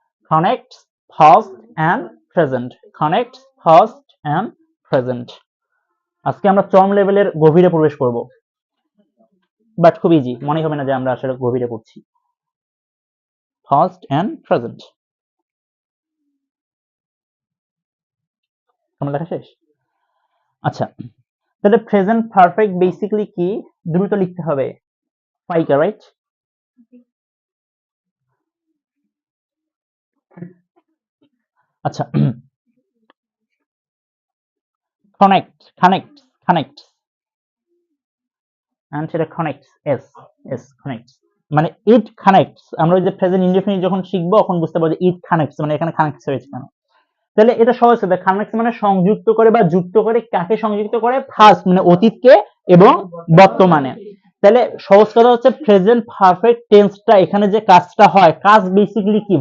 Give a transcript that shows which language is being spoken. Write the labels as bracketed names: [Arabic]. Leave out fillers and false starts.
[English] connects past and present, connects past and present. [Bangla] আজকে আমরা চরম লেভেলের গভীরে প্রবেশ করব, বাট খুব ইজি, মনে হবে না যে আমরা আসলে গভীরে পড়ছি। [English] past and present [Bangla] তোমার লেখা শেষ? আচ্ছা, তাহলে প্রেজেন্ট পারফেক্ট বেসিক্যালি কি? দ্রুত লিখতে হবে, ফাইকা, রাইট? [English] আচ্ছা, connect and সেটা connects, yes connects, মানে it connects। [Bangla] আমরা ওই যে প্রেজেন্ট ইনডেফিনিট যখন শিখবো তখন বুঝতে পারবো যে [English] it connects [Bangla] মানে এখানে connects হয়েছে কেন। তাহলে এটা সহজ হবে, connects মানে সংযুক্ত করে বা যুক্ত করে। কাকে সংযুক্ত করে? ফার্স্ট মানে অতীতকে এবং বর্তমানে। তাহলে সহজ কথা হচ্ছে প্রেজেন্ট পারফেক্ট টেন্সটা এখানে যে কাজটা হয়, কাজ বেসিক্যালি কি?